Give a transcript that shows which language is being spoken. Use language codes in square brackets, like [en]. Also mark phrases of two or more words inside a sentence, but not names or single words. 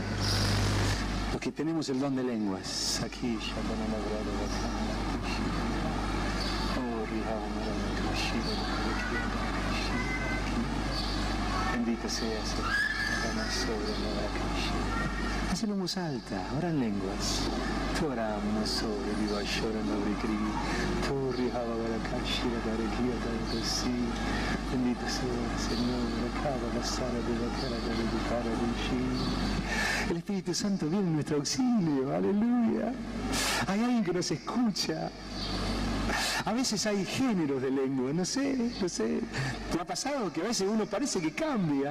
[es] Los que tenemos el don de lenguas. Aquí ya tenemos bendito seas, Hacelo en voz alta, ora en lenguas. Toramo sole di Vashora Navrikri, Torri Havarakashira Darekia Darekasi, bendito sea Señor, acaba la sala de la cara de Paradisi. El Espíritu Santo viene en nuestro auxilio, aleluya. Hay alguien que nos escucha. A veces hay géneros de lengua, no sé. ¿Te ha pasado que a veces uno parece que cambia?